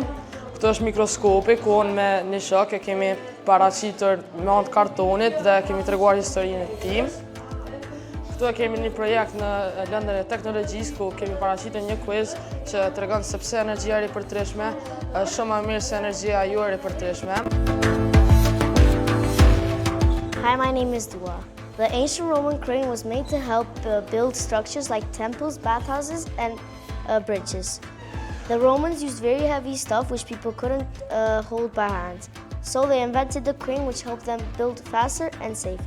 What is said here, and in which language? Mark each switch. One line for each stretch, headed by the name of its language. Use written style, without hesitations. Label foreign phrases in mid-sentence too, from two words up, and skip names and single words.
Albanian: Këtu është mikroskopi, ku me një shok e kemi paraqitur me anë të kartonit dhe kemi treguar historinë e tij. Këtu e kemi një projekt në lëndën e teknologjisë, ku kemi paraqitur një quiz që tregon se pse energjia e ripërtërishme është shumë më mirë se energjia jo e ripërtërishme.
English: Hi, my name is Dua. The ancient Roman crane was made to help build structures like temples, bathhouses, and bridges. The Romans used very heavy stuff which people couldn't hold by hand. So they invented the crane, which helped them build faster and safer.